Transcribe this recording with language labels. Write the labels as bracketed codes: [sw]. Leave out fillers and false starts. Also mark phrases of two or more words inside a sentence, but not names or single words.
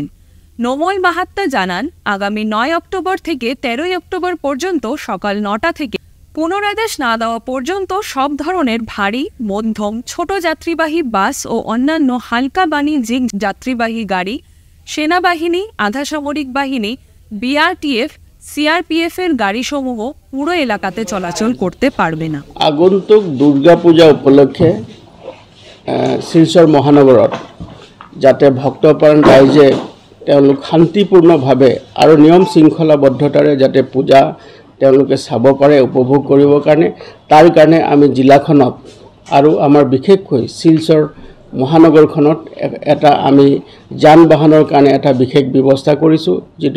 [bn] নোমল মাহাত্তা জানান, আগামী 9 অক্টোবর থেকে 13 অক্টোবর পর্যন্ত সকাল 9টা থেকে পুনরাদেশ না দেওয়া পর্যন্ত সব ধরনের ভারী, মধ্যম, ছোট যাত্রীবাহী বাস ও অন্যান্য হালকা বাণিজ্যিক যাত্রীবাহী গাড়ি, সেনাবাহিনী, আধাসামরিক বাহিনী, বিআরটিএফ, সিআরপিএফ এর গাড়িসমূহ পুরো এলাকাতে চলাচল করতে পারবে না। [as] আগন্তুক দুর্গাপূজা উপলক্ষে শিলচর মহানগৰত যাতে ভক্তপ্ৰাণ ৰাইজে তেওঁলোক শান্তিপূৰ্ণভাৱে আৰু নিয়ম শৃংখলাবদ্ধতাৰে যাতে পূজা তেওঁলোকে চাব পাৰে, উপভোগ কৰিবৰ কাৰণে, তাৰ কাৰণে আমি জিলাখনত আৰু আমাৰ বিশেষকৈ শিলচৰ মহানগৰখনত এটা আমি যান বাহনৰ কাৰণে এটা বিশেষ ব্যৱস্থা কৰিছোঁ, যিটো